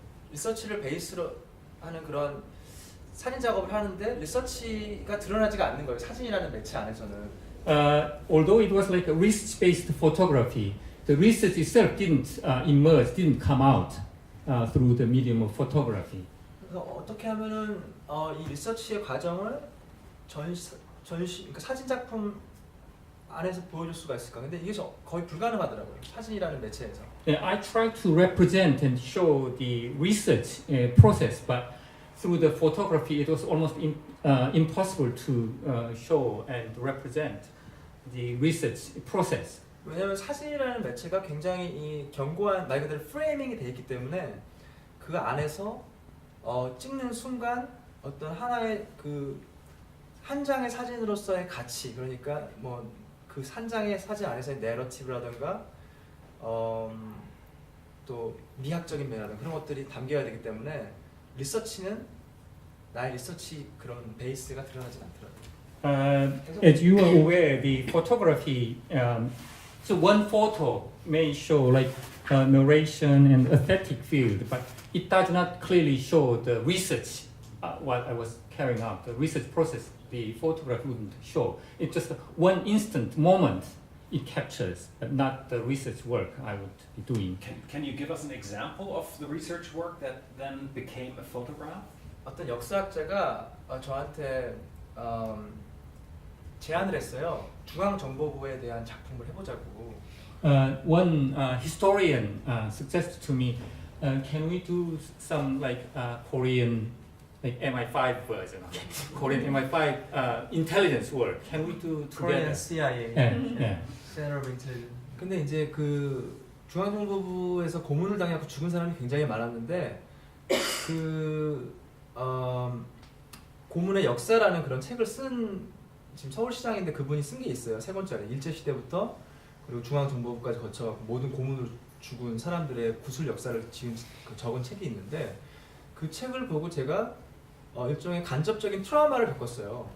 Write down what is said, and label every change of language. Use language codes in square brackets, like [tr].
[ko] 리서치를 베이스로 하는 그런 사진 작업을 하는데 리서치가 드러나지가 않는 거예요. 사진이라는 매체 안에서는. [en] Although it was like a research-based photography, the research itself didn't come out through the medium of photography. [ko] 그래서 어떻게 하면은 이 리서치의 과정을 그러니까 사진 작품 안에서 보여줄 수가 있을까? 근데 이게 거의 불가능하더라고요. 사진이라는 매체에서. [en] I tried to represent and show the research process, but through the photography, it was almost impossible to show and represent the research process. [ko] 왜냐하면 사진이라는 매체가 굉장히 이 견고한 말 그대로 프레이밍이 돼 있기 때문에 그 안에서 찍는 순간 어떤 하나의 그 한 장의 사진으로서의 가치 그러니까 뭐 그 한 장의 사진 안에서의 내러티브라든가 또 미학적인 면이라든가 그런 것들이 담겨야 되기 때문에 리서치는 나의 리서치 그런 베이스가 드러나지 않더라고요. [en] As you are aware, the photography, so one photo may show like narration and aesthetic field, but it does not clearly show the research, what I was carrying out, the research process the photograph wouldn't show. It's just one instant moment it captures, but not the research work I would be doing. Can you give us an example of the research work that then became a photograph? [ko] 어떤 역사학자가 저한테 제안을 했어요. 중앙정보부에 대한 작품을 해보자고. [en] One historian suggested to me, can we do some like Korean, like MI5 version, Korean MI5 intelligence work? Can we do together? Korean CIA. Yeah. Center of Intelligence. [ko] 근데 이제 그 중앙정보부에서 고문을 당하고 죽은 사람이 굉장히 많았는데 그 고문의 역사라는 그런 책을 쓴 지금 서울시장인데 그분이 쓴 게 있어요. 세 권짜리 일제시대부터 그리고 중앙정보부까지 거쳐 모든 고문으로 죽은 사람들의 구술 역사를 지금 적은 책이 있는데 그 책을 보고 제가 일종의 간접적인 트라우마를 겪었어요.